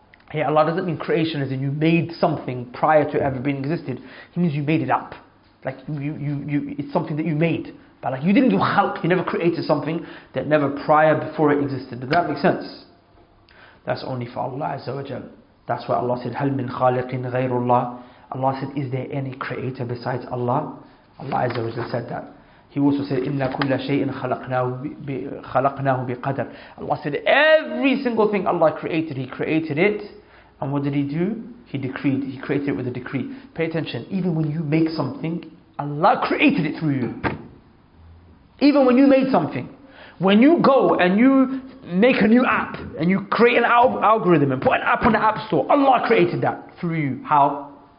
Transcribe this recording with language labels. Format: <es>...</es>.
<en>Here Allah doesn't mean creation as in you made something prior to ever being existed. He means you made it up. Like it's something that you made. But like you didn't do khalq, you never created something that never prior before it existed. Does that make sense? That's only for Allah Azza wa Jal.</en> <ar>That's why Allah said, هَلْ مِنْ خَالِقٍ غَيْرُ اللَّهِ.</ar> <en>Allah said, is there any creator besides Allah? Allah Azza wa Jal said that.</en> <ar>He also said, إِنَّا كُلَّ شَيْءٍ خَلَقْنَاهُ بِقَدَرٍ.</ar> <en>Allah said, every single thing Allah created, He created it. And what did He do? He decreed. He created it with a decree. Pay attention. Even when you make something, Allah created it through you. Even when you made something. When you go and you make a new app, and you create an algorithm and put an app on the App Store, Allah created that through you. How?</en>